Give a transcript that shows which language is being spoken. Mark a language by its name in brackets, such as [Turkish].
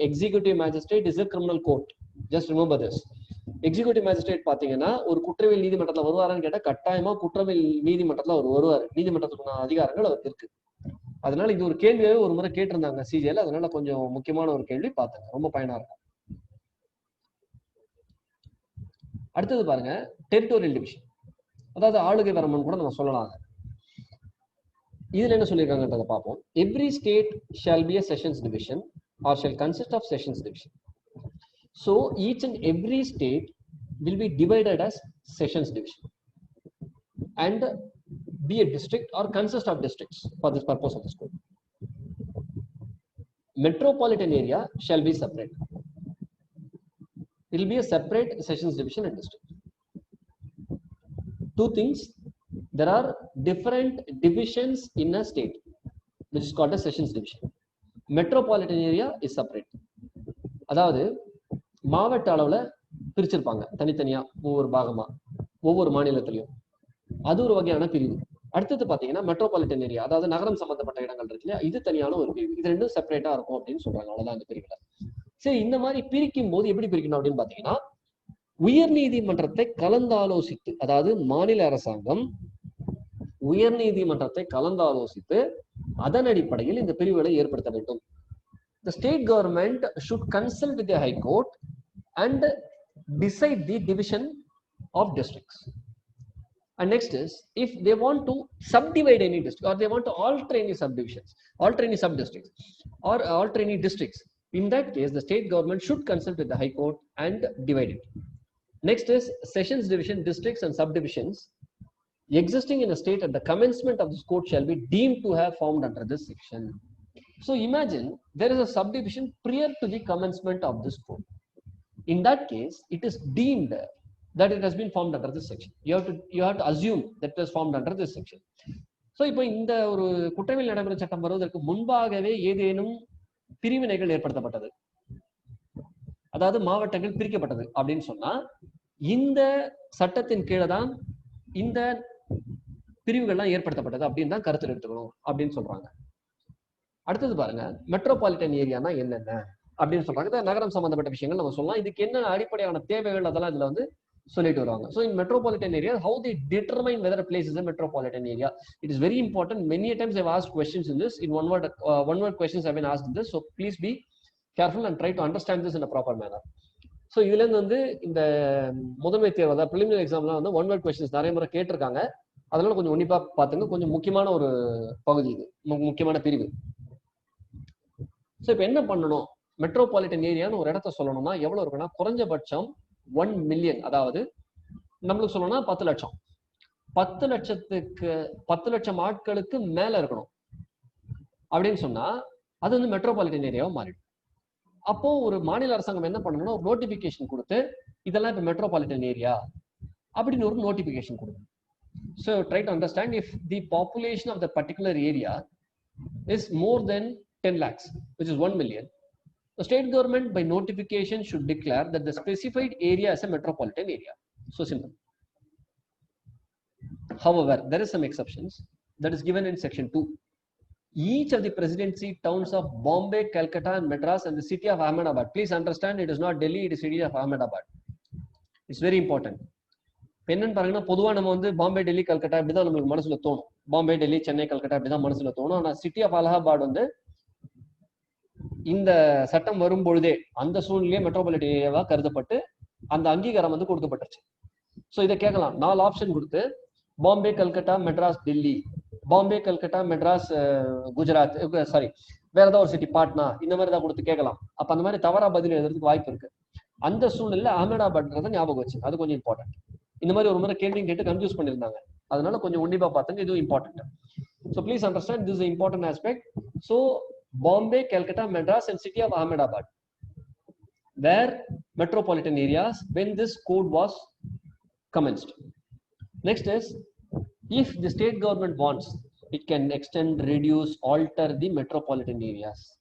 [English] Executive magistrate is a criminal court. Just remember this. [Tamil] Executive magistrate பாத்தீங்கன்னா ஒரு குற்றவியல் நீதிமன்றத்துல வருவாரான்னு கேட்டா கட்டாயமா குற்றவியல் நீதிமன்றத்துல அவர் வருவார். நீதிமன்றத்துக்கான அதிகாரங்கள் அவருக்கு இருக்கு. அதனால இது ஒரு கேள்வியாவே ஒரு முறை கேட்டிருந்தாங்க சிஜிஎல். அதனால கொஞ்சம் முக்கியமான ஒரு கேள்வி பார்த்தாங்க. ரொம்ப பயனா இருக்கும். அடுத்தது பாருங்க, டெரிட்டோரியல் டிவிஷன், அதாவது ஆளுகை வரம்புன்னு கூட நம்ம சொல்லலாம். இதுல என்ன சொல்லியிருக்காங்கன்றத பார்ப்போம். [English] Every state shall be a sessions division or shall consist of sessions division. So each and every state will be divided as sessions division and be a district or consist of districts for this purpose of this code. Metropolitan area shall be separate. It will be a separate sessions division and district. Two things, there are different divisions in a state which is called a sessions division. Metropolitan area is separate. [Tamil] அதாவது மாவட்ட அளவுல பிரிச்சிருப்பாங்க தனித்தனியா ஒவ்வொரு பாகமா ஒவ்வொரு மாநிலத்திலையும். அது ஒரு வகையான பிரிவு. அடுத்தது பாத்தீங்கன்னா மெட்ரோபாலிட்டன் ஏரியா, அதாவது நகரம் சம்பந்தப்பட்ட இடங்கள் இருக்கு இல்லையா, இது தனியான ஒரு பிரிவு. இது ரெண்டும் செப்பரேட்டா இருக்கும் அப்படின்னு சொல்றாங்க. அவ்வளவுதான் இந்த பிரிவுல. சரி, இந்த மாதிரி பிரிக்கும் போது எப்படி பிரிக்கணும் அப்படின்னு பாத்தீங்கன்னா, உயர் நீதிமன்றத்தை கலந்தாலோசித்து, அதாவது மாநில அரசாங்கம் உயர் நீதிமன்றத்தை கலந்தாலோசித்து அதன் அடிப்படையில் இந்த பிரிவுகளை ஏற்படுத்த வேண்டும். [English] The state government should consult with the High Court and decide the division of districts. And next is, if they want to subdivide any district or they want to alter any subdivisions, alter any sub-districts or alter any districts, in that case, the state government should consult with the High Court and divide it. Next is sessions division, districts and subdivisions existing in a state at the commencement of this code shall be deemed to have formed under this section. So imagine there is a subdivision prior to the commencement of this code. In that case, it is deemed that it has been formed under this section. You have to assume that it was formed under this section. [Tamil] So இப்போ இந்த ஒரு குற்றவியல் நடைமுறை சட்டம் வருவதற்கு முன்பாகவே ஏதேனும் பிரிவினைகள் ஏற்படுத்தப்பட்டது, அதாவது மாவட்டங்கள் பிரிக்கப்பட்டது அப்படின்னு சொன்னா இந்த சட்டத்தின் கீழே தான் இந்த பிரிவுகள்லாம் ஏற்படுத்தப்பட்டது அப்படின்னு தான் கருத்தில் எடுத்துக்கணும் அப்படின்னு சொல்றாங்க. அடுத்தது பாருங்க, மெட்ரோபாலிட்டன் ஏரியானா என்னென்ன அப்படின்னு சொல்றாங்க. நகரம் சம்பந்தப்பட்ட விஷயங்கள் நம்ம சொல்லலாம். இதுக்கு என்ன அடிப்படையான தேவைகள் அதெல்லாம் இதுல வந்து சொல்லிட்டு வருவாங்க. [English] So in metropolitan areas, how they determine whether a place is a metropolitan area, it is very important. Many times I've asked questions in this. In one word questions have been asked in this. So please be careful and try to understand this in a proper manner. [Tamil] So இதுல இருந்து வந்து இந்த முதன்மை தேர்வு அதாவது preliminary examலாம் வந்து one word questions நிறைய முறை கேட்டிருக்காங்க. அதனால கொஞ்சம் உன்னிப்பா பாத்துங்க. கொஞ்சம் முக்கியமான ஒரு பகுதி இது, முக்கியமான பிரிவு. ஸோ இப்போ என்ன பண்ணணும், மெட்ரோபாலிட்டன் ஏரியான்னு ஒரு இடத்த சொல்லணும்னா எவ்வளவு இருக்குன்னா குறைஞ்சபட்சம் 1 மில்லியன், அதாவது நம்மளுக்கு சொல்லணும்னா 10 லட்சம், 10 லட்சம் ஆட்களுக்கு மேல இருக்கணும் அப்படின்னு சொன்னா அது வந்து மெட்ரோபாலிட்டன் ஏரியாவை மாறிடும். அப்போ ஒரு மாநில அரசாங்கம் என்ன பண்ணணும்னா ஒரு நோட்டிபிகேஷன் கொடுத்து இதெல்லாம் இப்போ மெட்ரோபாலிட்டன் ஏரியா அப்படின்னு ஒரு நோட்டிபிகேஷன் கொடுக்கணும். [English] So try to understand, if the population of the particular area is more than 10 lakhs, which is 1 million, the state government by notification should declare that the specified area is a metropolitan area. So simple. However, there is some exceptions that is given in section 2. Each of the presidency towns of Bombay, Calcutta and Madras and the city of Ahmedabad. Please understand, it is not Delhi, it is city of Ahmedabad. It's very important. [Tamil] என்னன்னு பாருங்கன்னா பொதுவா நம்ம வந்து பாம்பே, டெல்லி, கல்கட்டா இப்படிதான் நம்மளுக்கு மனசுல தோணும். பாம்பே, டெல்லி, சென்னை, கல்கட்டா இப்படிதான் மனசுல தோணும். ஆனா சிட்டி ஆஃப் அலகாபாத் வந்து இந்த சட்டம் வரும் பொழுதே அந்த சூழ்நிலையே மெட்ரோபாலிட்டன் ஏரியாவா கருதப்பட்டு அந்த அங்கீகாரம் வந்து கொடுக்கப்பட்டுருச்சு. ஸோ இதை கேட்கலாம், 4 ஆப்ஷன் கொடுத்து பாம்பே, கல்கட்டா, மெட்ராஸ், டெல்லி, பாம்பே, கல்கட்டா, மெட்ராஸ், குஜராத், சாரி வேற ஏதாவது ஒரு சிட்டி, பாட்னா, இந்த மாதிரி தான் கொடுத்து கேட்கலாம். அப்ப அந்த மாதிரி தவறா பதில் எழுதுறதுக்கு வாய்ப்பு இருக்கு. அந்த சூழ்நிலையில அஹமதாபாத்ன்றதை ஞாபகம் வச்சு, அது கொஞ்சம் இம்பார்ட்டன்ட். இந்த மாதிரி ஒரு முறை கேள்வி கேட்டு கன்ஃபியூஸ் பண்ணிருந்தாங்க, அதனால கொஞ்சம் உன்னிப்பா பார்த்துங்க, இதுவும் important. [English] So please understand, this is important aspect. So Bombay, Calcutta, Madras and city of Ahmedabad were metropolitan areas when this code was commenced. Next is, if the state government wants, it can extend, reduce, alter the metropolitan areas.